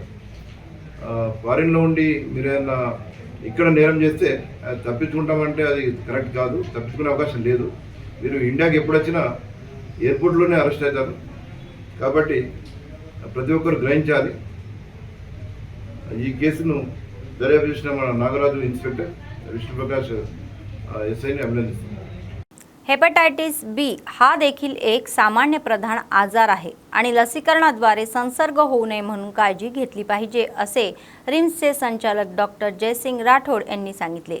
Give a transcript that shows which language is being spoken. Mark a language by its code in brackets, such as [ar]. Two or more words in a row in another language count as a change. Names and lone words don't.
[te] ఫారిన్లో ఉండి మీరు ఏమన్నా ఇక్కడ నేరం చేస్తే అది తప్పించుకుంటామంటే అది కరెక్ట్ కాదు, తప్పించుకునే అవకాశం లేదు। మీరు ఇండియాకి ఎప్పుడు వచ్చినా ఎయిర్పోర్ట్లోనే అరెస్ట్ అవుతారు కాబట్టి ప్రతి ఒక్కరు గ్రహించాలి। ఈ కేసును దర్యాప్తు చేసిన మన నాగరాజు ఇన్స్పెక్టర్ [mr] विष्णुप्रकाश एसआईने अभिनंदिले। हेपॅटायटिस बी हा देखील एक सामान्य प्रधान आजार आहे आणि लसीकरणाद्वारे संसर्ग होऊ नये म्हणून काळजी घेतली पाहिजे असे रिम्सचे संचालक डॉक्टर जयसिंग राठोड यांनी सांगितले।